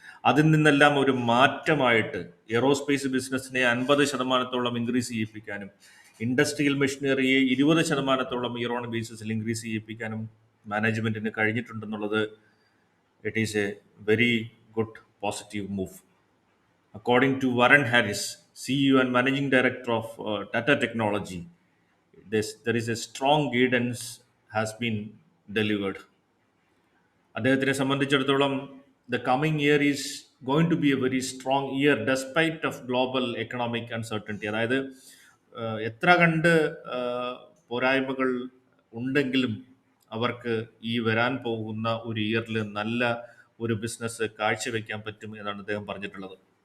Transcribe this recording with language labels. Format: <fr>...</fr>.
<ml>അതിൽ നിന്നെല്ലാം ഒരു മാറ്റമായിട്ട് എയറോസ്പേസ് ബിസിനസ്സിനെ 50%-ഓളം increase ചെയ്യിപ്പിക്കാനും industrial മെഷീനറിയെ 20%-ഓളം year on ബേസിസിൽ increase ചെയ്യിപ്പിക്കാനും മാനേജ്മെന്റിന് കഴിഞ്ഞിട്ടുണ്ടെന്നുള്ളത്</ml> <en>It is a very good positive move. According to Warren Harris, CEO and Managing Director of Tata Technology, there is a strong guidance has been delivered.</en> <ml>അദ്ദേഹത്തിനെ സംബന്ധിച്ചിടത്തോളം</ml> <en>The coming year is going to be a very strong year despite of global economic uncertainty.</en> <ml>അതായത് എത്ര കണ്ട് പോരായ്മകൾ ഉണ്ടെങ്കിലും അവർക്ക് ഈ വരാൻ പോകുന്ന ഒരു ഇയറിൽ നല്ല ഒരു ബിസിനസ് കാഴ്ചവെക്കാൻ പറ്റും എന്നാണ് അദ്ദേഹം പറഞ്ഞിട്ടുള്ളത്.</ml>